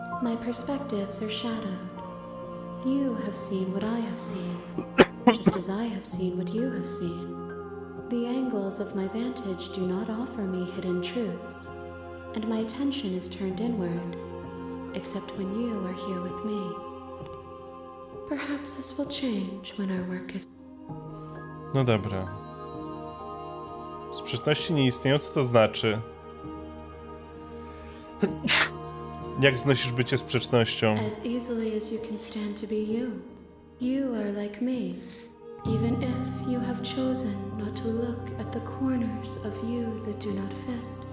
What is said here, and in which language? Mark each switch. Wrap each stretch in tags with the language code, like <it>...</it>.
<en>My perspectives are shadowed. You have seen what I have seen, just as I have seen what you have seen. The angles of my vantage do not offer me hidden truths, and my attention is turned inward, except when you are here with me. Perhaps this will change when our work is...</en> <pl>No dobra. Sprzeczności nie istnieją, co to znaczy? Jak znosisz bycie sprzecznością?</pl> <en>As easily as you can stand to be you. You are like me, even if you have chosen not to look at the corners of you that do not fit.</en>